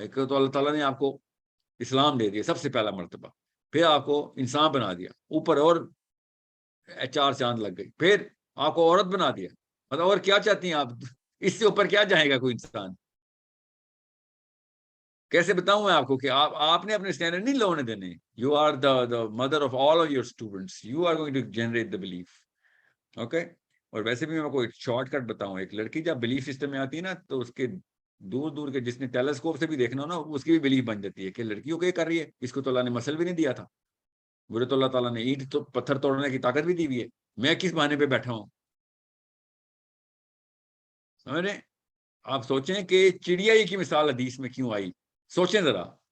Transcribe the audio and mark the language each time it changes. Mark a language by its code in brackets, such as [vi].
[ur] ایک تو اللہ تعالیٰ نے آپ کو اسلام دے دیا, سب سے پہلا مرتبہ. پھر آپ کو انسان بنا دیا, اوپر اور 4 چاند لگ گئی. پھر آپ کو عورت بنا دیا. مطلب اور کیا چاہتی ہیں آپ, اس سے اوپر کیا جائے گا کوئی انسان. کیسے بتاؤں میں آپ کو کہ آپ نے اپنے اسٹینڈرڈ نہیں لونے دینے. [en] You are the mother of all of your students. You are going to generate the belief. Okay. [ur] اور ویسے بھی میں کوئی شارٹ کٹ بتاؤں, ایک لڑکی جب بلیف سسٹم میں آتی ہے نا تو اس کے دور دور کے, جس نے ٹیلیسکوپ سے بھی دیکھنا ہو نا, اس کی بھی بلیف بن جاتی ہے کہ لڑکیوں کو یہ کر رہی ہے. اس کو تو اللہ نے مسل بھی نہیں دیا تھا. برے تو اللہ تعالیٰ نے اینٹ تو پتھر توڑنے کی طاقت بھی دی ہوئی ہے. میں کس بہانے پہ بیٹھا ہوں؟ سمجھ رہے ہیں؟ آپ سوچیں کہ چڑیا کی مثال حدیث میں کیوں آئی، سوچیں ذرا.